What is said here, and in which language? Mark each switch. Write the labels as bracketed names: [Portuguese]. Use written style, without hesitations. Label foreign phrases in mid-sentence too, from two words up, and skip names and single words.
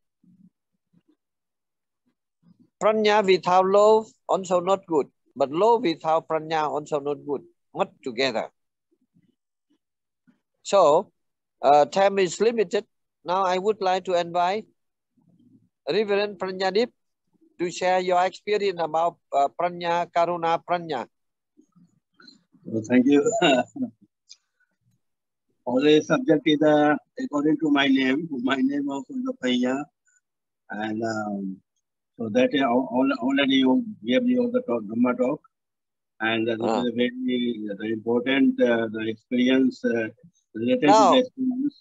[English] Pranya without love also not good, but love without pranya also not good. Not together. So time is limited. Now I would like to invite Reverend Pranyadip to share your experience about pranya, karuna, pranya. Well, thank you. All the subject is according to my name of the Panya, and so that already you gave me all the Dhamma talk, and this is a very important the experience related to the experience.